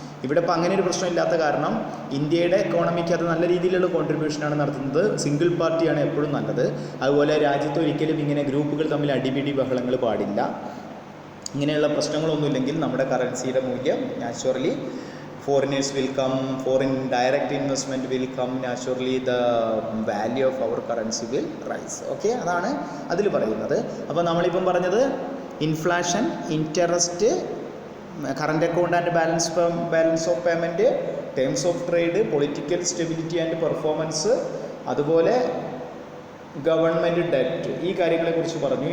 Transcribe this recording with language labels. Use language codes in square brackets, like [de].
[ml] ഇവിടെ ഇപ്പോൾ അങ്ങനെ ഒരു പ്രശ്നം ഇല്ലാത്ത കാരണം ഇന്ത്യയുടെ എക്കോണമിക്ക് അത് നല്ല രീതിയിലുള്ള കോൺട്രിബ്യൂഷനാണ് നടത്തുന്നത്. സിംഗിൾ പാർട്ടിയാണ് എപ്പോഴും നല്ലത്. അതുപോലെ രാജ്യത്ത് ഒരിക്കലും ഇങ്ങനെ ഗ്രൂപ്പുകൾ തമ്മിൽ അടിപിടി ബഹളങ്ങൾ പാടില്ല. ഇങ്ങനെയുള്ള പ്രശ്നങ്ങളൊന്നുമില്ലെങ്കിൽ നമ്മുടെ കറൻസിയുടെ മൂല്യം naturally [en] foreigners will come, foreign direct investment will come, naturally the value of our currency will rise. [ml] Okay, അതാണ് അതിൽ പറയുന്നത്. അപ്പോൾ നമ്മളിപ്പം പറഞ്ഞത് inflation, interest, current account and balance of payment, terms of trade, political stability and performance, അതുപോലെ government debt, ഈ കാര്യങ്ങളെക്കുറിച്ച് പറഞ്ഞു.